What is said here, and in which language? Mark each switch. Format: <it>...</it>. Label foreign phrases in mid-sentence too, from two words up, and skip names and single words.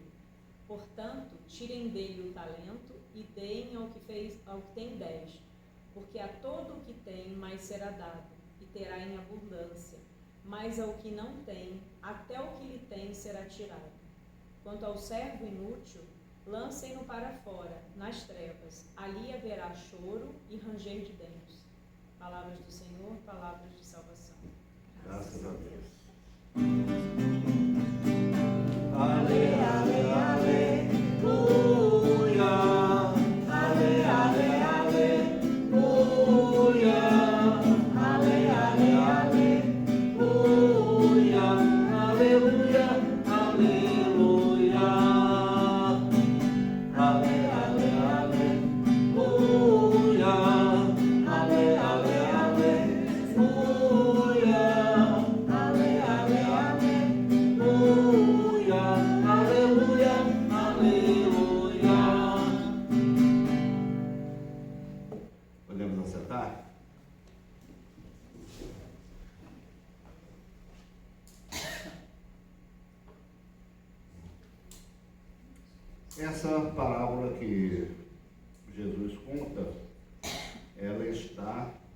<pt>Portanto, tirem dele o talento e deem ao que tem 10, porque a todo o que tem mais será dado, e terá em abundância, mas ao que não tem, até o que lhe tem será tirado. Quanto ao servo inútil, lancem-no para fora, nas trevas, ali haverá choro e ranger de dentes. Palavras do Senhor, palavras de salvação. Graças a Deus. Ale, ale, aleluia. Ale, ale, aleluia. Ale, ale, aleluia. Aleluia, aleluia. Ale, ale, aleluia. Ale, ale, aleluia. Ale, ale, aleluia. Aleluia, aleluia. Podemos acertar? Essa parábola que Jesus conta, ela está,</pt>